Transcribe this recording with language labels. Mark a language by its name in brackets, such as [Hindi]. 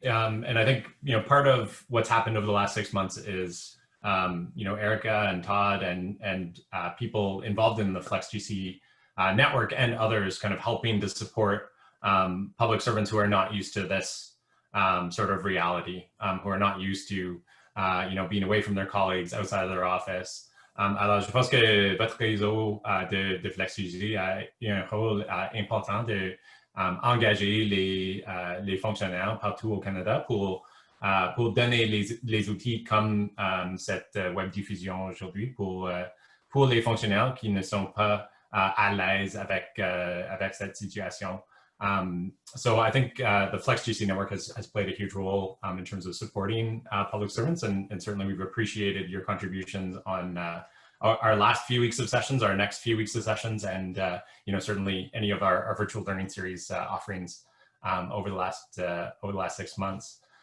[English] And I think, part of what's happened over the last 6 months is, Erica and Todd and people involved in the FlexGC network and others kind of helping to support public servants who are not used to this sort of reality, who are not used to, being away from their colleagues outside of their office. [French] Alors, je pense que votre réseau de FlexGC a eu un rôle important de engager les fonctionnaires partout au Canada pour donner les outils comme cette web diffusion aujourd'hui pour les fonctionnaires qui ne sont pas à l'aise avec cette situation. [English] So I think the FlexGC network has played a huge role in terms of supporting public servants, and certainly we've appreciated your contributions on our last few weeks of sessions, our next few weeks of sessions, and certainly any of our virtual learning series offerings over the last 6 months.